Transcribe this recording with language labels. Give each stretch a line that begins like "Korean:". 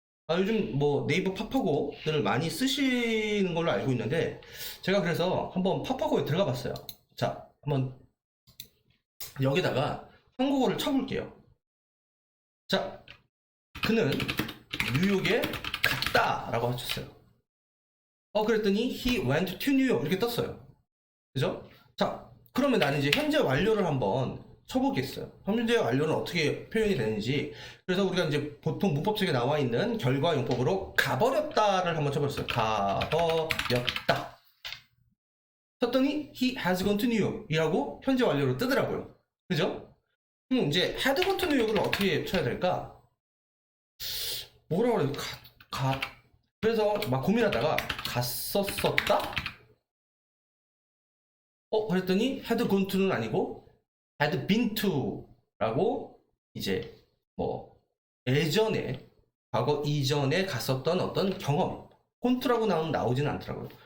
Korean: 요즘 뭐 네이버 파파고들을 많이 쓰시는 걸로 알고 있는데, 제가 그래서 한번 파파고에 들어가 봤어요. 자, 한번 여기다가 한국어를 쳐볼게요. 자, 그는 뉴욕에 갔다라고 하셨어요. 그랬더니
English: he went to New York
Korean: 이렇게 떴어요. 그죠? 자, 그러면 나는 이제 현재 완료를 한번 쳐보겠어요. 현재 완료는 어떻게 표현이 되는지. 그래서 우리가 이제 보통 문법책에 나와 있는 결과 용법으로 가버렸다를 한번 쳐봤어요. 가버렸다. 쳤더니
English: he has gone to New York
Korean: 이라고 현재 완료로 뜨더라고요. 그죠? 그럼 이제
English: had gone to New York
Korean: 을 어떻게 쳐야 될까? 뭐라 그래? 그래서 막 고민하다가 갔었었다? 그랬더니
English: had gone to
Korean: 는 아니고
English: had been to
Korean: 라고 이제 뭐 예전에 과거 이전에 갔었던 어떤 경험 콘트라고 나오진 않더라고요.